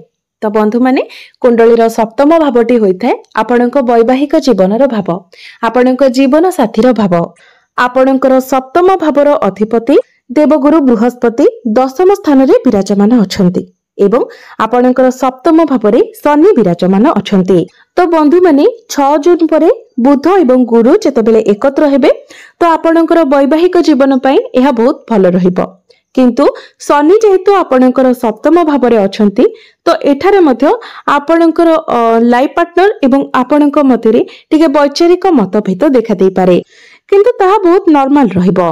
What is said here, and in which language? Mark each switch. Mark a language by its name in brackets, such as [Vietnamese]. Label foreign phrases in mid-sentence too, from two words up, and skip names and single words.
[Odia] ତୋ ବନ୍ଧୁ ମାନେ କୁଣ୍ଡଳୀର ସପ୍ତମ ଭାବଟି ହୋଇଥାଏ ଆପଣକ ବୈବାହିକ ଜୀବନର ଭାବ ଆପଣକ ଜୀବନ ସାଥୀର ଭାବ ଆପଣଙ୍କର ସପ୍ତମ ଭାବର ଅଧିପତି ଦେବଗୁରୁ ବୃହସ୍ପତି ଦଶମ ସ୍ଥାନ ରେ ବିରାଜମାନ ଅଛନ୍ତି ଏବଂ ଆପଣଙ୍କର ସପ୍ତମ ଭାବରେ ଶନି ବିରାଜମାନ ଅଛନ୍ତି। ତୋ ବନ୍ଧୁ ମାନେ 6 ଜୁନ ପରେ ବୁଧ ଏବଂ ଗୁରୁ ଯେତେବେଳେ ଏକତ୍ର ହେବେ ତୋ ଆପଣଙ୍କର ବୈବାହିକ ଜୀବନ ପଇ ଏହା ବହୁତ ଭଲ ରହିବ କିନ୍ତୁ ଶନି ଯେହେତୁ ଆପଣଙ୍କର ସପ୍ତମ ଭାବରେ ଅଛନ୍ତି ତୋ ଏଠାରେ ମଧ୍ୟ ଆପଣଙ୍କର [English] life partner [Odia] ଏବଂ ଆପଣକ ମଧ୍ୟରେ ଟିକେ ବୈଚାରିକ ମତଭେଦ ଦେଖା ଦେ ପାରେ କିନ୍ତୁ ତାହା ବହୁତ ନର୍ମାଲ ରହିବ।